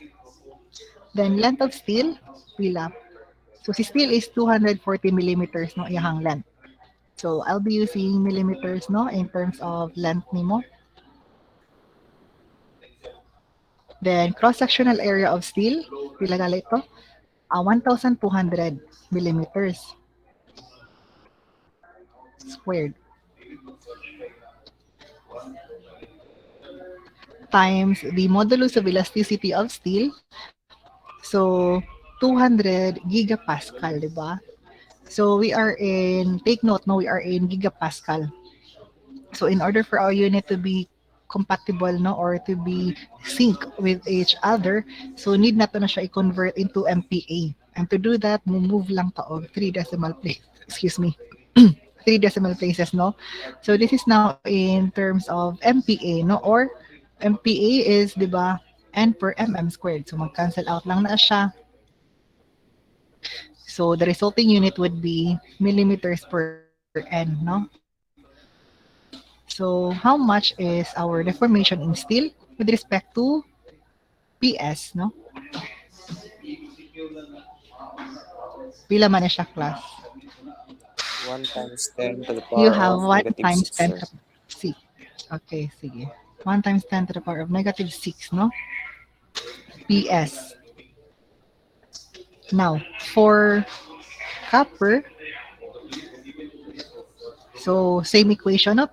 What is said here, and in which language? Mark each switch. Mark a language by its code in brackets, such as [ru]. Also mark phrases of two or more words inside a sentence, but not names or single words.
[en] Then length of steel, pila. So si steel is 240 millimeters no iyahang length. So I'll be using millimeters no in terms of length nimo. Then cross-sectional area of steel, [ceb] pila gali ito? [en] 1,200 millimeters squared times the modulus of elasticity of steel. So 200 gigapascal, di ba? So we are in, take note, no, we are in gigapascal. So in order for our unit to be compatible, no, or to be sync with each other, so [ceb] need na to na siya i-convert [en] into MPa. And to do that, move [ceb] lang to og [en] 3 decimal place. Excuse me. 3 decimal places, no? So this is now in terms of MPa, no? Or MPa is, di ba, N per mm squared. [ceb] So mag-cancel out lang na siya. [en] So the resulting unit would be millimeters per N, no? So how much is our deformation in steel with respect to PS, no? [ceb] Pila man na siya, class? [en] 1 times 10 to the You power have of 1 negative times 6, 10 sir. to the 6. Okay, sige. 1 times 10 to the power of negative 6, no? PS. Now, for copper, so same equation, no?